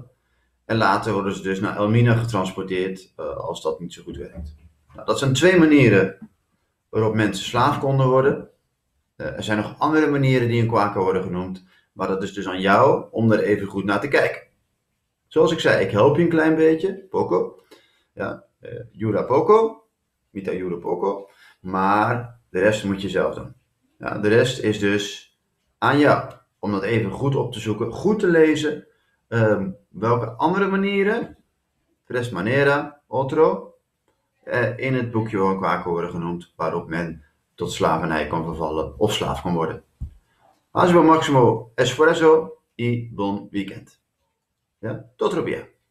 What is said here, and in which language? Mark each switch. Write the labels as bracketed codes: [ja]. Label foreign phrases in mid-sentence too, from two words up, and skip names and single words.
[nl] En later worden ze dus naar Elmina getransporteerd als dat niet zo goed werkt. Nou, dat zijn 2 manieren waarop mensen slaaf konden worden. Er zijn nog andere manieren die in Kwaku worden genoemd. Maar dat is dus aan jou om er even goed naar te kijken. Zoals ik zei, ik help je een klein beetje. Poco. Ja, Jura poco. Mita jura poco. Maar de rest moet je zelf doen. Ja, de rest is dus aan jou. Om dat even goed op te zoeken. Goed te lezen. Welke andere manieren. [es] Tres manera. Otro. [nl] In het boekje van Kwaku worden genoemd. Waarop men tot slavernij kan vervallen. Of slaaf kan worden. [es] Hasta máximo esfuerzo y buen weekend. ¿Ya? Tot via.